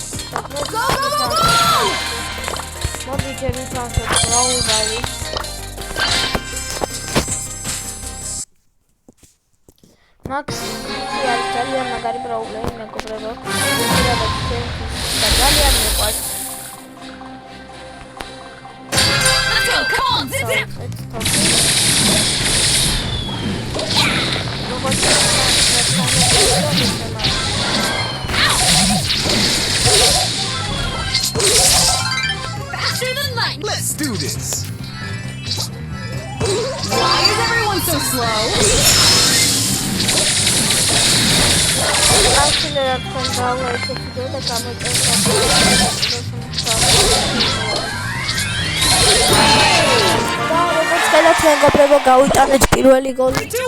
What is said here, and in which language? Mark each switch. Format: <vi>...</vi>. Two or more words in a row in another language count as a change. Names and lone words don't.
<ka>მოდი ჯერ ვითამაშებთ ბრაულერი მაქსიმ არის ძალიან მაგარი ბრაულერი მეგობრებო ძალიან მიყვარს</ka> <en>Come on, zip zip! Faster than lightning! Let's do this! Why is everyone so slow?</en> <ka>მეგობრებო, გავიტანეთ პირველი გოლი.</ka>